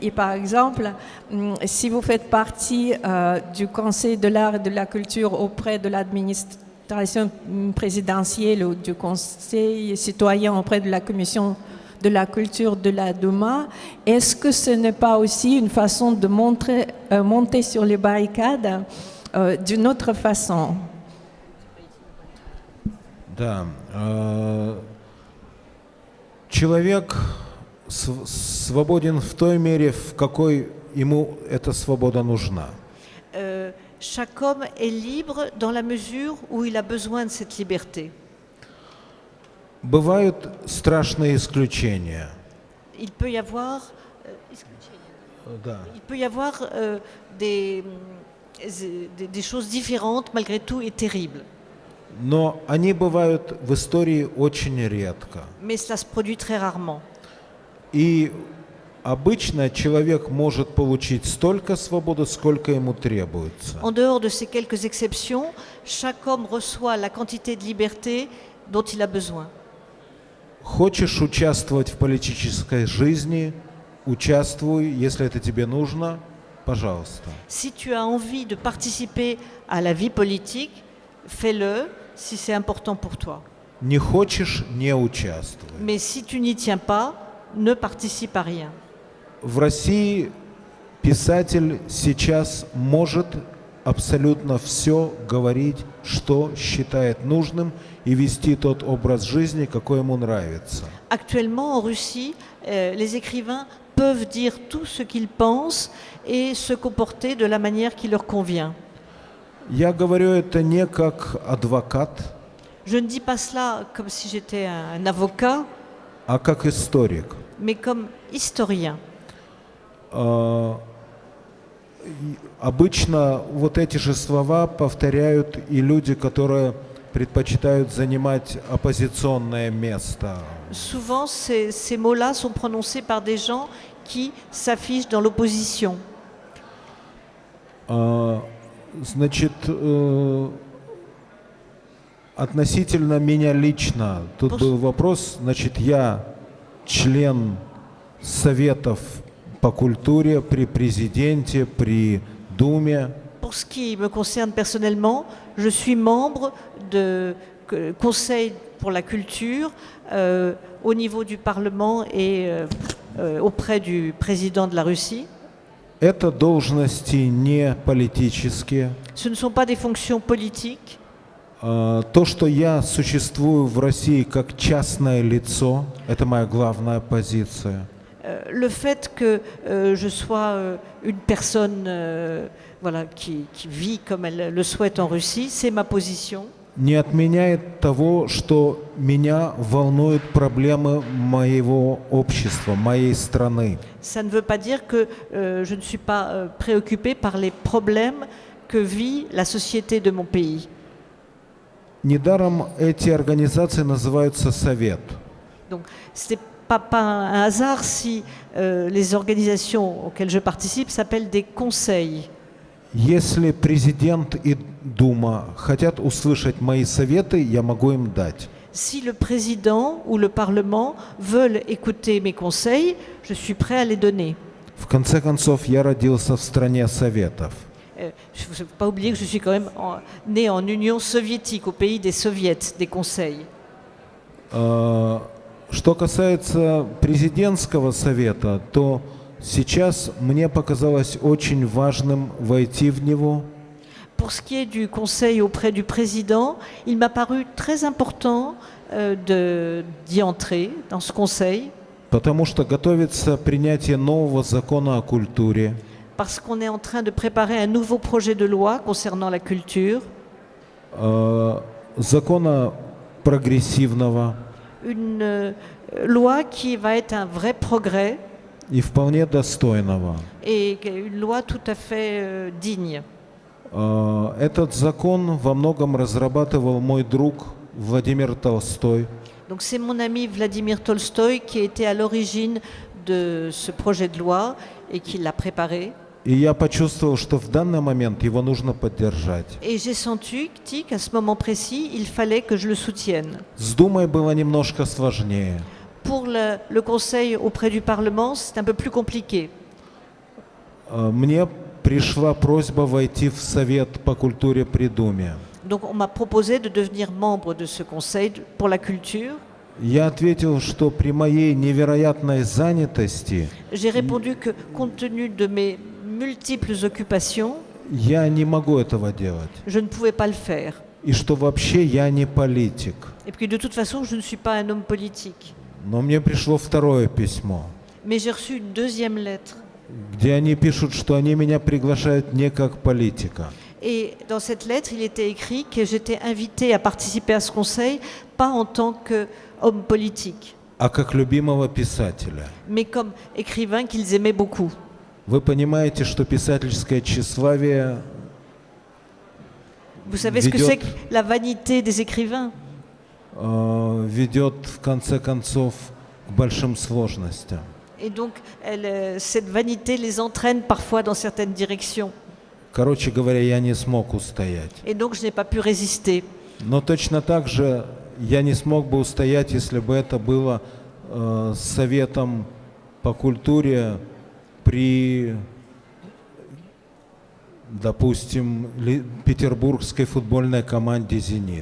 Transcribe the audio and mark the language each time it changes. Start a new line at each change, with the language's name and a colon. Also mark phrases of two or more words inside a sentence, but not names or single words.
French: Et par exemple, si vous faites partie du Conseil de l'art et de la culture auprès de l'administration présidentielle ou du Conseil citoyen auprès de la Commission de la culture de la Douma, est-ce que ce n'est pas aussi une façon de monter sur les barricades d'une autre façon?
Russian: Да. Человек свободен в той мере, в какой ему эта свобода нужна.
French: Chaque homme est libre dans la mesure où il a besoin de cette liberté.
Russian: Бывают страшные исключения.
French: Il peut y avoir,
Russian: Да.
French: des choses différentes malgré tout et terribles.
Russian: Но они бывают в истории очень редко.
French: Mais cela se produit très rarement.
Russian: И обычно человек может получить столько свободы, сколько ему требуется.
French: En dehors de ces quelques exceptions, chaque homme reçoit la quantité de liberté dont il a besoin.
Russian: Хочешь участвовать в политической жизни, участвуй, если это тебе нужно, пожалуйста.
French: Si tu as envie de participer à la vie politique, fais-le si c'est important pour toi.
Russian: Не хочешь, не участвуй.
French: Mais si tu n'y tiens pas, ne participe à rien.
Russian: В России Писатель сейчас может абсолютно все говорить, что считает нужным, и вести тот образ жизни, какой ему нравится.
French: Actuellement, en Russie, les écrivains peuvent dire tout ce qu'ils pensent et se comporter de la manière qui leur convient.
Russian: Я говорю это не как адвокат,
French: Je ne dis pas cela comme si j'étais un avocat,
Russian: а как историк.
French: mais comme historien.
Russian: Обычно вот эти же слова повторяют и люди, которые предпочитают занимать оппозиционное место.
French: Souvent, ces mots-là sont prononcés par des gens qui s'affichent dans l'opposition.
Russian: Значит, относительно меня лично, тут был вопрос, значит, я член советов по культуре при президенте, при Думе.
French: Pour ce qui me concerne personnellement, je suis membre de Conseil pour la culture au niveau du Parlement et auprès du président de la Russie.
Russian: Это должности не политические.
French: Ce ne sont pas des fonctions politiques.
Russian: То, что я существую в России как частное лицо, это моя главная позиция.
French: Le fait que je sois une personne voilà, qui vit comme elle le souhaite en Russie, c'est ma position.
Russian: Не отменяет того, что меня волнуют проблемы моего общества, моей страны.
French: Ça ne veut pas dire que je ne suis pas préoccupée par les problèmes que vit la société de mon pays.
Russian: Недаром эти организации называются Совет.
French: Donc, ce n'est pas un hasard si les organisations auxquelles je participe s'appellent des conseils.
Russian: Если президент и Дума хотят услышать мои советы, я могу им дать.
French: Si le président ou le Parlement veulent écouter mes conseils, je suis prêt à les donner.
Russian: В конце концов, я родился в стране Советов.
French: Il ne faut pas oublier que je suis quand même né en Union soviétique, au pays des soviets, des conseils.
Russian: Что касается президентского совета, то сейчас мне показалось очень важным войти в него.
French: Pour ce qui est du conseil auprès du président, il m'a paru très important d'y entrer dans ce conseil.
Russian: Потому что готовится принятие нового закона о культуре.
French: Parce qu'on est en train de préparer un nouveau projet de loi concernant la culture.
Russian: Закона прогрессивного.
French: Une loi qui va être un vrai progrès.
Russian: И вполне достойного.
French: Et une loi tout à fait digne.
Russian: Этот закон во многом разрабатывал мой друг Владимир Толстой.
French: Donc c'est mon ami Vladimir Tolstoï qui était à l'origine de ce projet de loi et qui l'a préparé.
Russian: И я почувствовал, что в данный момент его нужно поддержать.
French: Et j'ai senti qu'à ce moment précis, il fallait que je le soutienne.
Russian: С Думой было немножко сложнее.
French: Pour le Conseil auprès du Parlement, c'est un peu plus compliqué.
Russian: Мне пришла просьба войти в Совет по культуре при Думе.
French: Donc on m'a proposé de devenir membre de ce Conseil pour la culture.
Russian: Я ответил, что при моей невероятной занятости
French: J'ai répondu que compte tenu de mes multiples occupations,
Russian: я не могу этого делать.
French: je ne pouvais pas le faire.
Russian: И что вообще я не политик.
French: Et puis de toute façon, je ne suis pas un homme politique.
Russian: Но мне пришло второе письмо,
French: Mais j'ai reçu une deuxième lettre.
Russian: где они пишут, что они меня приглашают не как политика.
French: Et dans cette lettre, il était écrit que j'étais invité à participer à ce conseil, pas en tant qu'homme politique,
Russian: А как любимого писателя.
French: mais comme écrivain qu'ils aimaient beaucoup.
Russian: Вы понимаете, что писательское тщеславие
French: Vous savez ce que c'est que la vanité des écrivains?
Russian: ведет в конце концов к большим сложностям.
French: Et donc, cette vanité les entraîne parfois dans certaines directions.
Russian: Короче говоря, я не смог устоять.
French: Et donc, je n'ai pas pu résister.
Russian: Но точно так же я не смог бы устоять, если бы это было советом по культуре при допустим, петербургской футбольной команде «Зенит».